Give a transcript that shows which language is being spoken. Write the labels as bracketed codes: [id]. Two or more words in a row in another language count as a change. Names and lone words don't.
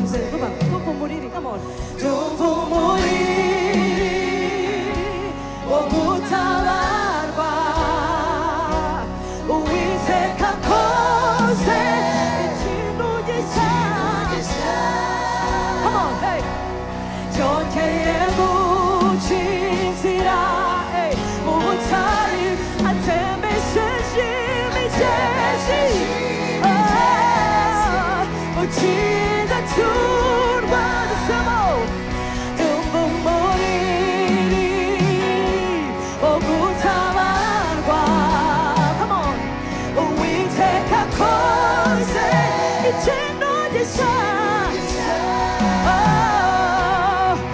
[en] Come on, come on, come on. [rw] Ndumva umuriri wo gutabarwa. Uwiteka akoze ikintu gishya. [en] Come on, hey. [rw] Byongeye guca inzira, hey, mu butayu. Atembesheje imigezi, oh, ukidaturwa dusamo, dumva umuriri wo gutabarwa. [en] Come on. [rw] Uwiteka akoze ikintu gishya. Oh,